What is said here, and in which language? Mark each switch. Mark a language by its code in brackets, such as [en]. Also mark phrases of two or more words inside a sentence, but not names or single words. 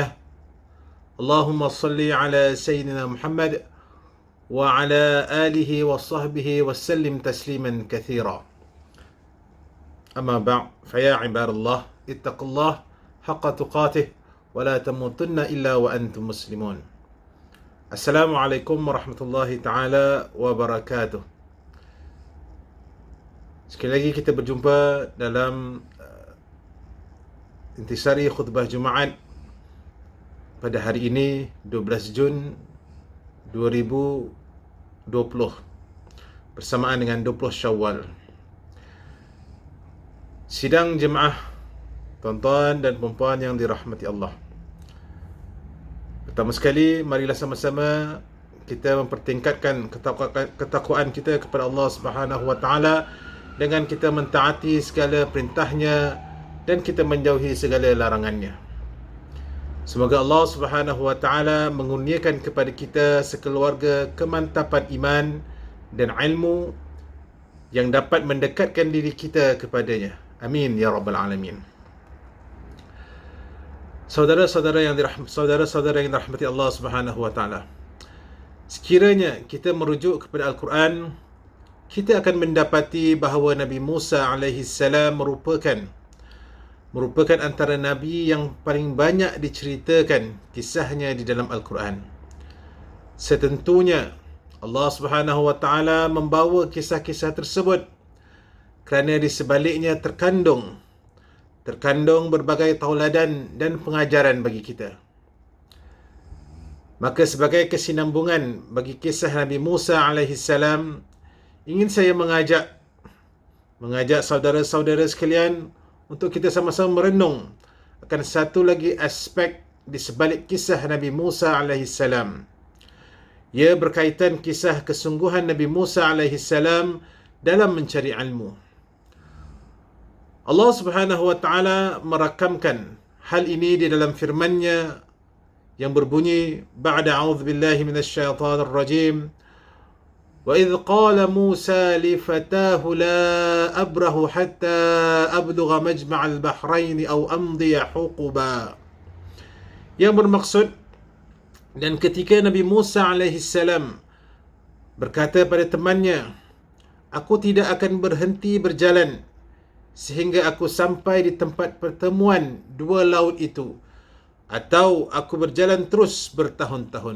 [ar] اللهم صل على سيدنا محمد وعلى آله وصحبه وسلم تسليما كثيرا. أما بعد، فيا عباد الله اتقوا الله حق تقاته ولا تموتن إلا وأنتم مسلمون. السلام عليكم ورحمة الله تعالى وبركاته. [ms] Sekali lagi kita berjumpa dalam intisari khutbah Jumaat pada hari ini 12 Jun 2020 bersamaan dengan 20 Syawal. Sidang jemaah tuan-tuan dan puan-puan yang dirahmati Allah. Pertama sekali, marilah sama-sama kita mempertingkatkan ketakwaan kita kepada Allah [ar] سبحانه وتعالى [ms] dengan kita mentaati segala perintahnya dan kita menjauhi segala larangannya. Semoga Allah [ar] سبحانه وتعالى [ms] mengurniakan kepada kita sekeluarga kemantapan iman dan ilmu yang dapat mendekatkan diri kita kepadanya. [ar] آمين يا رب العالمين. [ms] Saudara-saudara yang dirahmati Allah [ar] سبحانه وتعالى. [ms] Sekiranya kita merujuk kepada Al-Quran, kita akan mendapati bahawa Nabi Musa [ar] عليه السلام [ms] merupakan antara nabi yang paling banyak diceritakan kisahnya di dalam Al-Quran. Setentunya Allah [ar] سبحانه وتعالى [ms] membawa kisah-kisah tersebut kerana di sebaliknya terkandung berbagai tauladan dan pengajaran bagi kita. Maka sebagai kesinambungan bagi kisah Nabi Musa [ar] عليه السلام, [ms] ingin saya mengajak saudara-saudara sekalian untuk kita sama-sama merenung akan satu lagi aspek di sebalik kisah Nabi Musa [ar] عليه السلام. [ms] Ia berkaitan kisah kesungguhan Nabi Musa [ar] عليه السلام [ms] dalam mencari ilmu. Allah [ar] سبحانه وتعالى [ms] merakamkan hal ini di dalam firman-Nya yang berbunyi, [ar] بعد أعوذ بالله من الشيطان الرجيم، وإذ قال موسى لفتاه لا أبرح حتى أبلغ مجمع البحرين أو أمضي حقبا. [ms] Yang bermaksud, dan ketika Nabi Musa [ar] عليه السلام [ms] berkata pada temannya, aku tidak akan berhenti berjalan sehingga aku sampai di tempat pertemuan dua laut itu, atau aku berjalan terus bertahun-tahun.